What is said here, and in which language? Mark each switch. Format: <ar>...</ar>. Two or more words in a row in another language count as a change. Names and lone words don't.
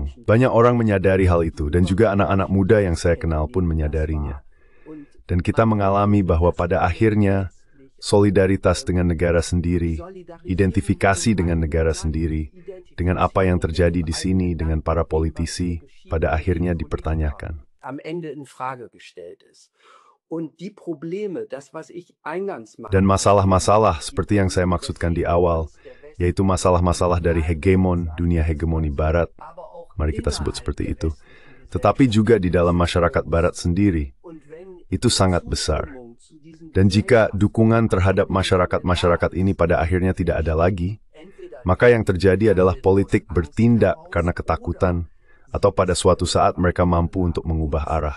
<id>Banyak orang menyadari hal itu, dan juga anak-anak muda yang saya kenal pun menyadarinya. Dan kita mengalami bahwa pada akhirnya, solidaritas dengan negara sendiri, identifikasi dengan negara sendiri, dengan apa yang terjadi di sini dengan para politisi, pada akhirnya dipertanyakan.</id> <de>am Ende in Frage gestellt ist. Und die Probleme, das was ich eingangs</de> <id>Dan masalah-masalah seperti yang saya maksudkan di awal, yaitu masalah-masalah dari hegemon, dunia hegemoni barat, mari kita sebut seperti itu, tetapi juga di dalam masyarakat barat sendiri, itu sangat besar. Dan jika dukungan terhadap masyarakat-masyarakat ini pada akhirnya tidak ada lagi, maka yang terjadi adalah politik bertindak karena ketakutan, atau pada suatu saat mereka mampu untuk mengubah arah.</id>